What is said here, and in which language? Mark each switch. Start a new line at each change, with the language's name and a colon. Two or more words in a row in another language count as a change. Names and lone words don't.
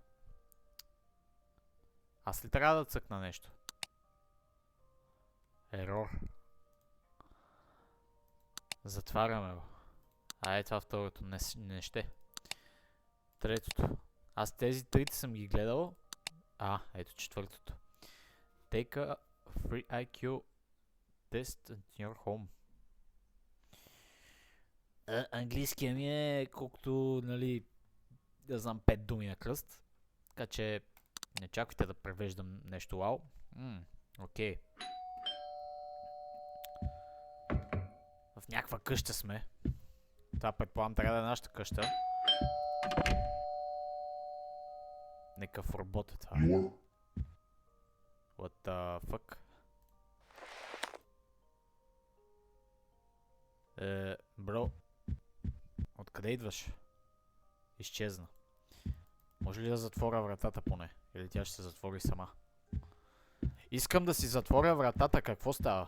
Bulgarian: Аз ли трябва да цъкна нещо? Ерор. Затваряме го. Това второто. Не ще. Третото. Аз тези трите съм ги гледал. Ето четвъртото.
English: Take a free IQ test at your home.
Bulgarian: Английския ми е колкото, нали, да знам 5 думи на кръст. Така че не чакайте да превеждам нещо вау. Окей. В някаква къща сме. Това предполагам трябва да е нашата къща. Некъв робот е това.
English: What the fuck?
Bulgarian: Бро. Откъде идваш? Изчезна. Може ли да затворя вратата поне? Или тя ще се затвори сама? Искам да си затворя вратата, какво става?